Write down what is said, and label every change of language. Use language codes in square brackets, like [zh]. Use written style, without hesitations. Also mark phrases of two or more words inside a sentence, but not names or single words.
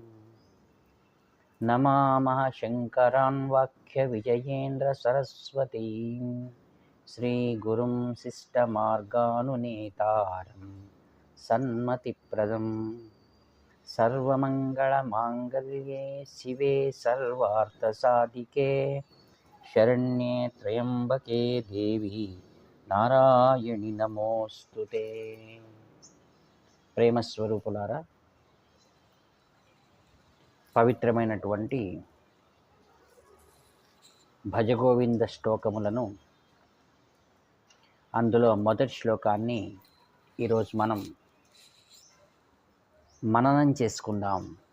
[sa] नमामः शङ्करान् वाक्यविजयेन्द्रसरस्वतीं श्रीगुरुं शिष्टमार्गानुनेतारं सन्मतिप्रदं सर्वमङ्गलमाङ्गल्ये शिवे सर्वार्थसाधिके शरण्ये त्र्यम्बके देवी नारायणि नमोस्तुते। [te] ప్రేమస్వరూపులారా, పవిత్రమైనటువంటి భజగోవింద శ్లోకములను, అందులో మొదటి శ్లోకాన్ని ఈరోజు మనం మననం చేసుకుందాం.